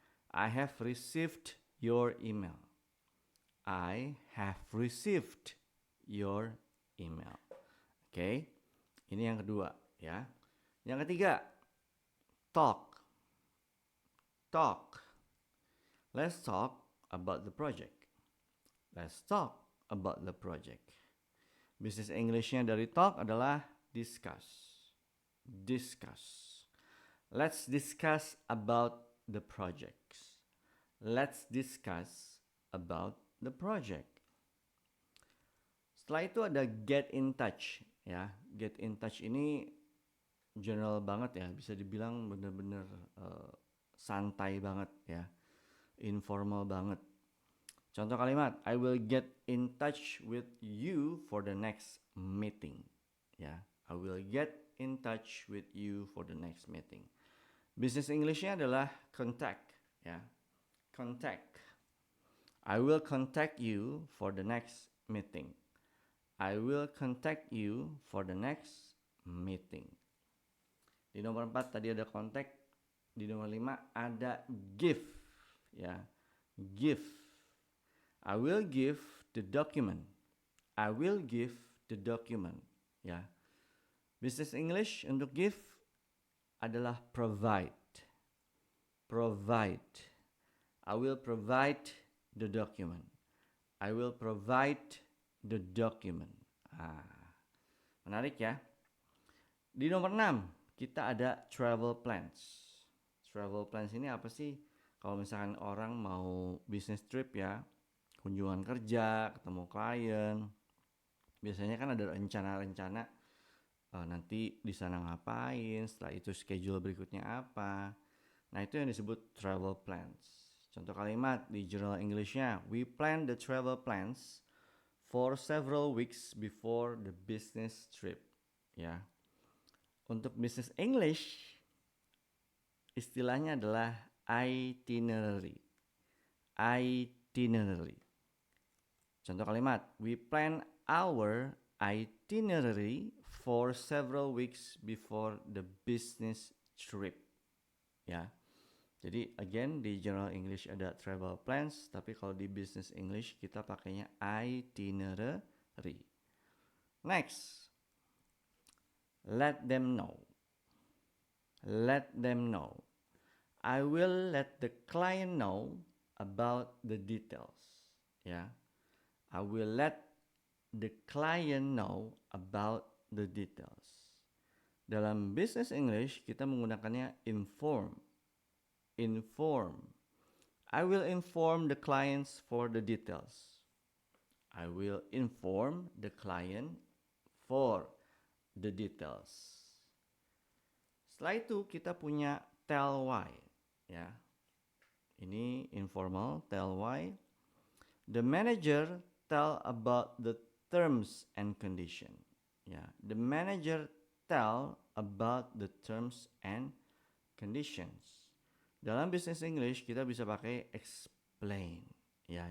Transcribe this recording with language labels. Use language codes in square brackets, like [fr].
[en] I have received your email. I have received your email. [id] Oke, ini yang kedua ya. Yang ketiga, talk. Talk. [en] Let's talk about the project. Let's talk about the project. [id] Business English-nya dari talk adalah discuss. [en] Discuss. Let's discuss about the projects. Let's discuss about the project. [id] Setelah itu ada get in touch ya. Get in touch ini general banget ya, bisa dibilang bener-bener santai banget ya, informal banget. Contoh kalimat, [en] I will get in touch with you for the next meeting [id] ya. [en] I will get in touch with you for the next meeting. [id] Business English-nya adalah contact ya. [en] Contact. I will contact you for the next meeting. I will contact you for the next meeting. [id] Di nomor 4 tadi ada contact. Di nomor 5 ada give ya. Give. [en] I will give the document. I will give the document ya. [id] Business English untuk give adalah provide. [en] Provide. I will provide the document. I will provide the document. [id] Menarik ya. Di nomor 6, kita ada travel plans. Travel plans ini apa sih? Kalau misalkan orang mau business trip ya, kunjungan kerja, ketemu klien, biasanya kan ada rencana-rencana nanti di sana ngapain, setelah itu schedule berikutnya apa. Nah, itu yang disebut travel plans. Contoh kalimat di Journal English-nya, [en] we plan the travel plans for several weeks before the business trip. [id] Ya. Untuk business English, istilahnya adalah itinerary. [en] Itinerary. [id] Contoh kalimat, [en] we plan our itinerary for several weeks before the business trip. [id] Ya. Jadi again di General English ada travel plans, tapi kalau di Business English kita pakainya itinerary. [en] Next, let them know. Let them know. I will let the client know about the details. [id] Ya, [en] I will let the client know about the details. [id] Dalam Business English kita menggunakannya inform. Inform. [en] I will inform the clients for the details. I will inform the client for the details. [id] Setelah itu kita punya tell why, ya. Ini informal, tell why. [en] The manager tell about the terms and condition. [id] Ya, [en] the manager tell about the terms and conditions. [id] Dalam Business English kita bisa pakai explain, ya.